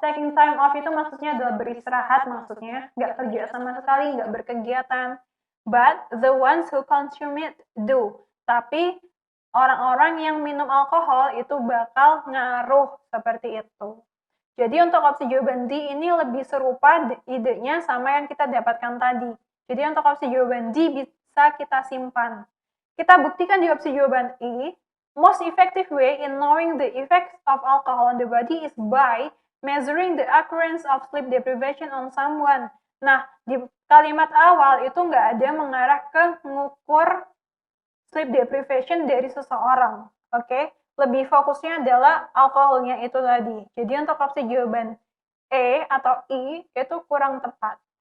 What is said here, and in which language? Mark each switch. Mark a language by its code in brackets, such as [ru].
[en] Taking time off [id] itu maksudnya adalah beristirahat, maksudnya nggak kerja sama sekali, nggak berkegiatan. [en] But the ones who consume it do. [id] Tapi orang-orang yang minum alkohol itu bakal ngaruh seperti itu. Jadi untuk opsi jawaban D ini lebih serupa idenya sama yang kita dapatkan tadi. Jadi untuk opsi jawaban D bisa kita simpan. Kita buktikan di opsi jawaban E, [en] most effective way in knowing the effects of alcohol on the body is by measuring the occurrence of sleep deprivation on someone. [id] Nah, di kalimat awal itu nggak ada mengarah ke mengukur sleep deprivation dari seseorang, oke? Lebih fokusnya adalah alkoholnya itu tadi. Jadi untuk opsi jawaban E atau I itu kurang tepat.